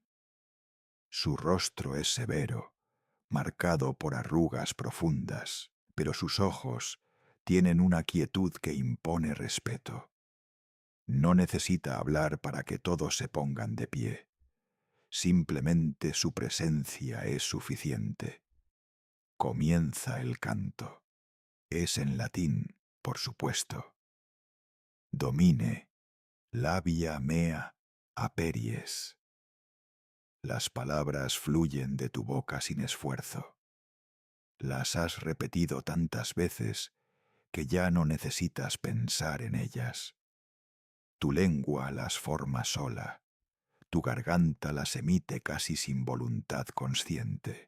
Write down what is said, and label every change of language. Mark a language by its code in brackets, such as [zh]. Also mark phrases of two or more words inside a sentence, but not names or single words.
[es] Su rostro es severo, marcado por arrugas profundas, pero sus ojos tienen una quietud que impone respeto. No necesita hablar para que todos se pongan de pie. Simplemente su presencia es suficiente. Comienza el canto. Es en latín, por supuesto. [la] Domine, labia mea, aperies. [es] Las palabras fluyen de tu boca sin esfuerzo. Las has repetido tantas veces que ya no necesitas pensar en ellas. Tu lengua las forma sola. tu garganta las emite casi sin voluntad consciente.